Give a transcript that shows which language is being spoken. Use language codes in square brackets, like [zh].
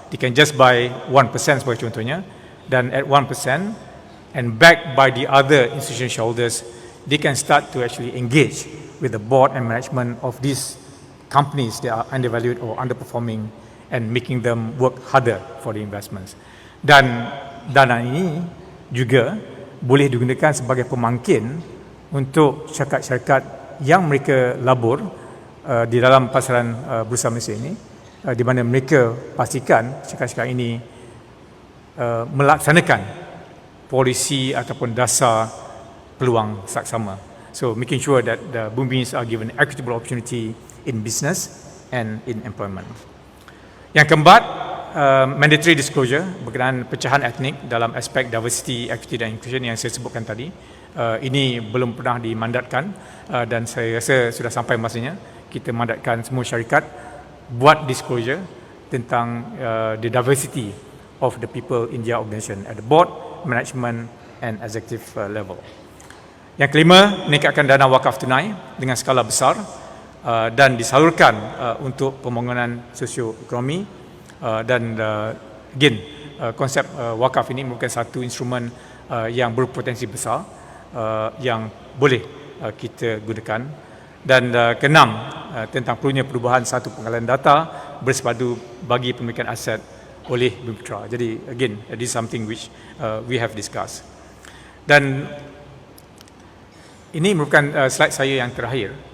[en] They can just buy 1% [ms] sebagai contohnya, dan [en] at 1% and backed by the other institutional shareholders, they can start to actually engage with the board and management of these companies that are undervalued or underperforming and making them work harder for the investments. [ms] Dan dana ini juga boleh digunakan sebagai pemangkin untuk syarikat-syarikat yang mereka labur di dalam pasaran Bursa Malaysia ini, di mana mereka pastikan syarikat-syarikat ini melaksanakan polisi ataupun dasar peluang saksama. [en] So making sure that the Bumiputra are given equitable opportunity in business and in employment. [ms] Yang keempat, [en] mandatory disclosure [ms] berkenaan pecahan etnik dalam aspek [en] diversity, equity dan inclusion [ms] yang saya sebutkan tadi. Ini belum pernah dimandatkan, dan saya rasa sudah sampai masanya kita mandatkan semua syarikat buat disclosure tentang [en] the diversity of the people in their organisation at the board, management and executive level. [ms] Yang kelima, meningkatkan dana wakaf tunai dengan skala besar dan disalurkan untuk pembangunan sosioekonomi, dan again konsep wakaf ini merupakan satu instrumen yang berpotensi besar yang boleh kita gunakan. Dan keenam, tentang perlunya perubahan satu pengalihan data bersepadu bagi pemilikan aset oleh Bumi Putra. Jadi [en] again, this is something which we have discussed. [ms] Dan ini merupakan slide saya yang terakhir.